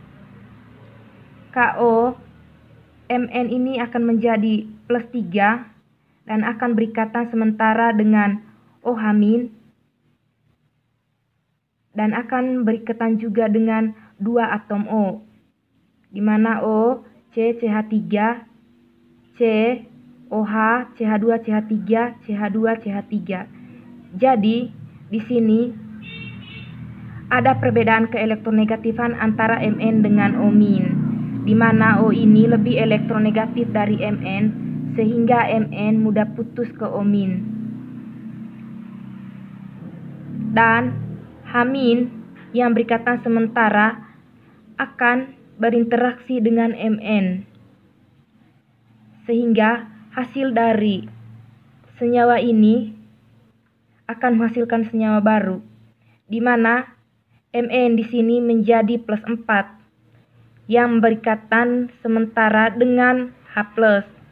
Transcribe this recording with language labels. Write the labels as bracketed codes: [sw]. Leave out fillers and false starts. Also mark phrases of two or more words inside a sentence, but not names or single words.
[id] KO Mn ini akan menjadi +3 dan akan berikatan sementara dengan OH- dan akan berikatan juga dengan 2 atom O, di mana O, C, CH3, C, OH, CH2, CH3, CH2, CH3. Jadi, di sini ada perbedaan keelektronegatifan antara Mn dengan O-, di mana O ini lebih elektronegatif dari Mn, sehingga Mn mudah putus ke O-. Dan H- yang berikatan sementara akan berinteraksi dengan Mn, sehingga hasil dari senyawa ini akan menghasilkan senyawa baru, di mana Mn di sini menjadi +4 yang berikatan sementara dengan H+.